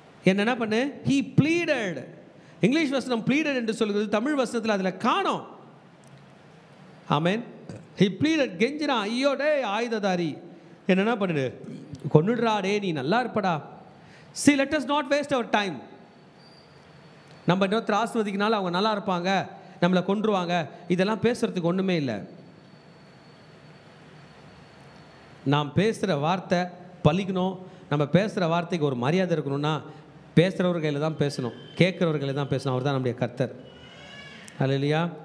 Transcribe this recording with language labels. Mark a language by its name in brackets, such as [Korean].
[Tamil] என்ன பண்ணு? [English] He bled. [Tamil] English வசனம் ப்ளீடட் என்று சொல்கிறது, தமிழ் வசனத்தில் அதில் காணோம். ஆமேன். [English] he bled, [Tamil] கெஞ்சிரான், ஐயோ டே ஆயுததாரி என்ன பண்ணுடு, கொன்னுடுறா டே, நீ நல்லா இருப்படா. [English] See, let us not waste our time. [Tamil] நம்ம இன்னொருத்தர் ஆசிர்வதிக்கனால அவங்க நல்லா இருப்பாங்க, நம்மளை கொன்றுவாங்க, இதெல்லாம் பேசுகிறதுக்கு ஒன்றுமே இல்லை. நாம் பேசுகிற வார்த்தை பலிக்கணும். நம்ம பேசுகிற வார்த்தைக்கு ஒரு மரியாதை இருக்கணும்னா பேசுகிறவர் கையில் தான் பேசணும், கேட்குறவர் கையில் தான் பேசணும். அவர் தான் நம்முடைய கர்த்தர். அல்லேலூயா.